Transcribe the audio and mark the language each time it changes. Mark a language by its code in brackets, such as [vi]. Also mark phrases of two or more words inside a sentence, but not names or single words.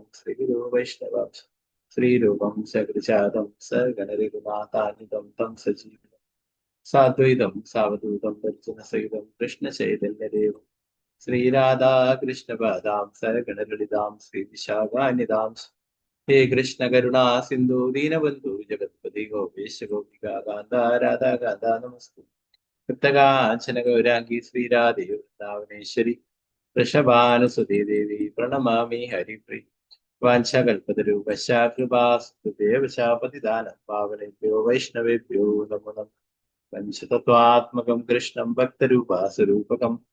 [sa] ശ്രീഗുരു വൈഷ്ണവം ശ്രീരൂപം സകൃജാതം സഗണരികുമാതാനിതം തം സജീവം സാദ്വൈതം സാവധൂതം ദർശനസഹിതം കൃഷ്ണചൈതന്യദേവം ശ്രീരാധാ കൃഷ്ണപാദാം സഗണലളിതാം ശ്രീവിശാഖാനിതാം हे कृष्ण करुणा सिंधु दीनबंधु जगत्पति गोपेश गोपिका कांता राधा कांता नमस्ते कृतकांचन गौरांगी श्रीराधे वृंदावनेश्वरी वृषभानुसुते देवी प्रणमामि हरिप्रिय वाञ्छाकल्पतरुभ्यश्च कृपास्तुतेव च पतितानं पावनेभ्यो वैष्णवेभ्यो नमो नमः पञ्चतत्त्वात्मकं कृष्णं भक्तरूपासुरूपकं